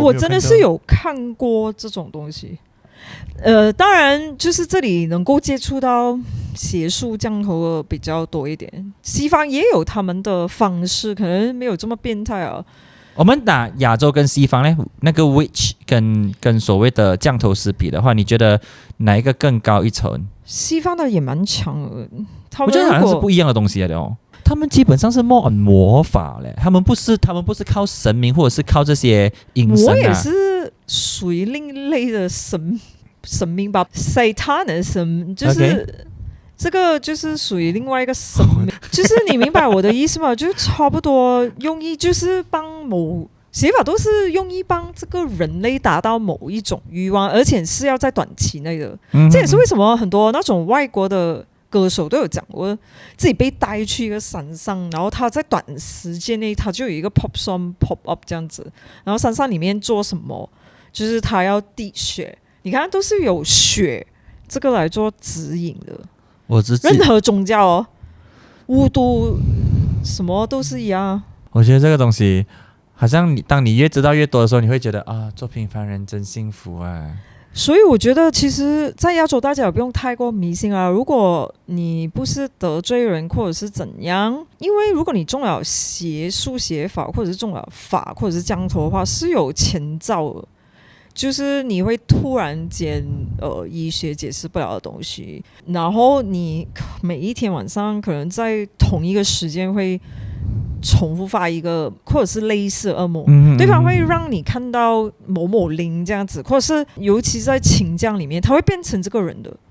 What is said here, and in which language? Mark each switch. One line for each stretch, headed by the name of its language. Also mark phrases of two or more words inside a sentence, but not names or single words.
Chinese: 我真的是有看過這種東西。當然就是這裡能夠接觸到邪術降頭的比較多一點，西方也有他們的方式，可能沒有這麼變態啊。我們打亞洲跟西方呢，那個 witch 跟所謂的降頭師比的話，你覺得哪一個更高一層？西方的也蠻強的，我覺得好像是不一樣的東西來的哦。他們基本上是魔法嘞，他們不是靠神明或者是靠這些陰神啊。我也是屬於另類的神明吧 ，Satanism 就是。Okay. 這個就是屬於另外一個神明，就是你明白我的意思嗎？就差不多用意就是幫寫法都是用意幫這個人類達到某一種慾望，而且是要在短期內的。這也是為什麼很多那種外國的歌手都有講過，自己被帶去一個山上，然後他在短時間內他就有一個
English: pop song pop up
Chinese: 這樣子，然後山上裡面做什麼，就是他要滴血，你看都是有血這個來做指引的。任何宗教巫毒什麼都是一樣。我覺得這個東西好像當你越知道越多的時候，你會覺得做平凡人真幸福啊。所以我覺得其實在亞洲大家也不用太過迷信啊，如果你不是得罪人或者是怎樣，因為如果你中了邪術邪法或者是中了法或者是降頭的話，是有前兆的，就是你會突然間醫學解釋不了的東西，然後你每一天晚上可能在同一個時間會重複發一個或者是類似噩夢，對方會讓你看到某某靈這樣子，或者是尤其在請降裡面，他會變成這個人的。